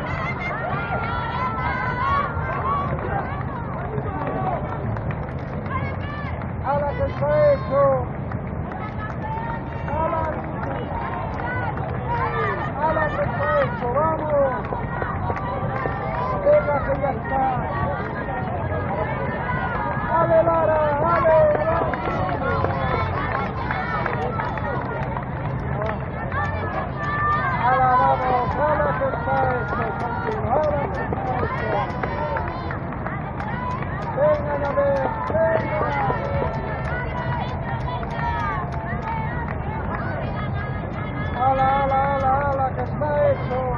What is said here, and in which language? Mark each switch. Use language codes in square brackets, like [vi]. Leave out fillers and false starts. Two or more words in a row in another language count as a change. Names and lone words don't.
[es] ¡Hala, que está hecho! ¡Hala, que está hecho! ¡Vamos! ¡Venga, que ya está! ¡Ale, Lara! ¡Ale! ¡Hala, vamos! ¡Hala, que está hecho! ¡Hala, que está hecho! ¡Venga, ya ves! ¡Venga! ¡Hala, hala, hala, hala, que está hecho!